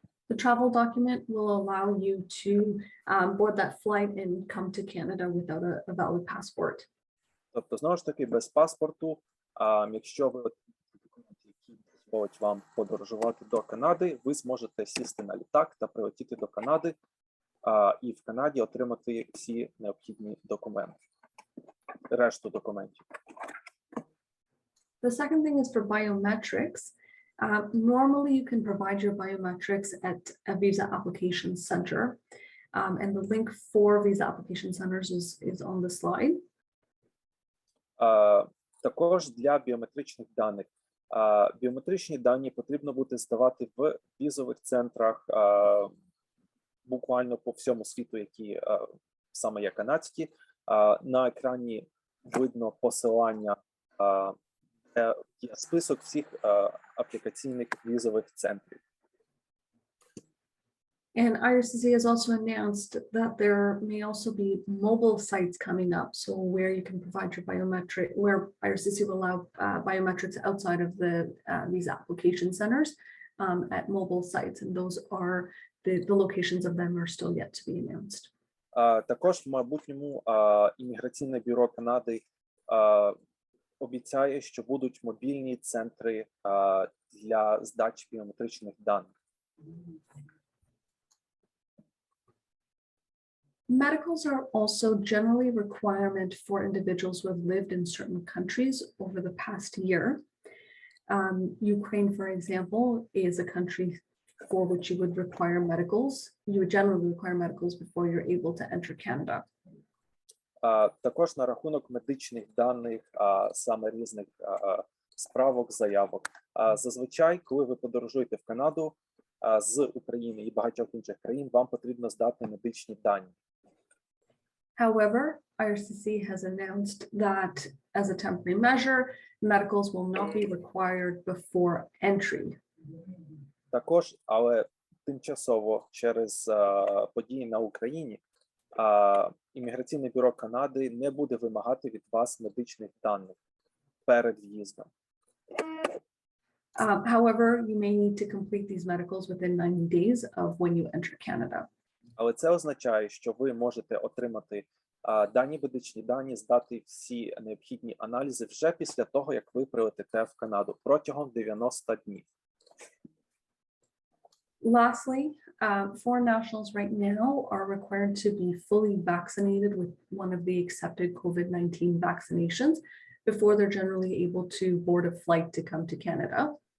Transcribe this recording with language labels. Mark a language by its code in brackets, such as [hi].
[en] The travel document will allow you to board that flight and come to Canada without a valid passport. [uk] Тобто, знову ж таки, без паспорту, якщо ви документи, які дозволять вам подорожувати до Канади, ви зможете сісти на літак та прилетіти до Канади і в Канаді отримати всі необхідні документи, решту документів. [en] The second thing is for biometrics. Normally, you can provide your biometrics at a visa application center, and the link for visa application centers is on the slide. [uk] Також для біометричних даних. Біометричні дані потрібно буде здавати в візових центрах буквально по всьому світу, які саме є канадські. На екрані видно посилання, є список всіх аплікаційних візових центрів. [en] And IRCC has also announced that there may also be mobile sites coming up, so where you can provide your biometric, where IRCC will allow biometrics outside of the visa application centers at mobile sites, and those are the locations of them are still yet to be announced. [uk] Також в майбутньому імміграційне бюро Канади обіцяє, що будуть мобільні центри для здачі біометричних даних. [en] Medicals are also generally a requirement for individuals who have lived in certain countries over the past year. Ukraine, for example, is a country for which you would require medicals. You would generally require medicals before you're able to enter Canada. [uk] Також на рахунок медичних даних, саме різних справок, заявок. Зазвичай, коли ви подорожуєте в Канаду з України і багатьох інших країн, вам потрібно здати медичні дані. [en] However, IRCC has announced that as a temporary measure, medicals will not be required before entry. [uk] Також, але тимчасово через події на Україні, імміграційне бюро Канади не буде вимагати від вас медичних даних перед в'їздом. [en] However, you may need to complete these medicals within 90 days of when you enter Canada. [uk] Але це означає, що ви можете отримати дані медичні дані, здати всі необхідні аналізи вже після того, як ви прилетите в Канаду протягом 90 днів. [en] Lastly, foreign nationals right now are required to be fully vaccinated with one of the accepted COVID-19 vaccinations before they're generally able to board a flight to come to Canada.